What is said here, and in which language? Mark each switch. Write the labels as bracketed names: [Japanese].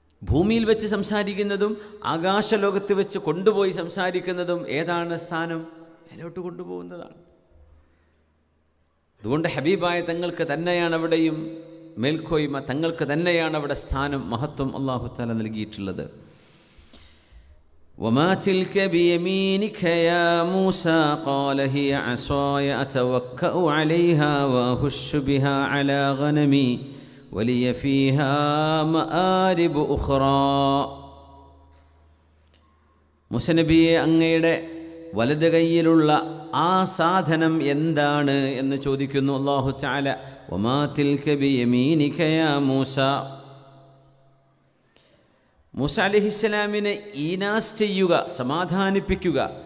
[Malayalam] ഭൂമിയിൽ വെച്ച് സംസാരിക്കുന്നതും ആകാശലോകത്ത് വെച്ച് കൊണ്ടുപോയി സംസാരിക്കുന്നതും ഏതാണ് സ്ഥാനം? മേലോട്ട് കൊണ്ടുപോകുന്നതാണ്. അതുകൊണ്ട് ഹബീബായ തങ്ങൾക്ക് തന്നെയാണ് അവിടെയും മേൽക്കോയ്മ, തങ്ങൾക്ക് തന്നെയാണ് അവിടെ സ്ഥാനം, മഹത്വം അല്ലാഹു തആല നൽകിയിട്ടുള്ളത്. [Arabic] وما تلك بيمينك يا موسى قال هي عصاي أتوكأ عليها وأهش بها على غنمي ولي فيها مآرب أخرى. [Malayalam] മൂസ നബിയെ, അങ്ങയുടെ വലത് കൈയിലുള്ള ആ സാധനം എന്താണ് എന്ന് ചോദിക്കുന്നു അല്ലാഹു തആല. [Arabic] വമാ തിൽക ബിയമീനിക യാ മൂസ. [Malayalam] മൂസ അലൈഹിസ്സലാമിനെ ഈനാസ് ചെയ്യുക, സമാധാനിപ്പിക്കുക.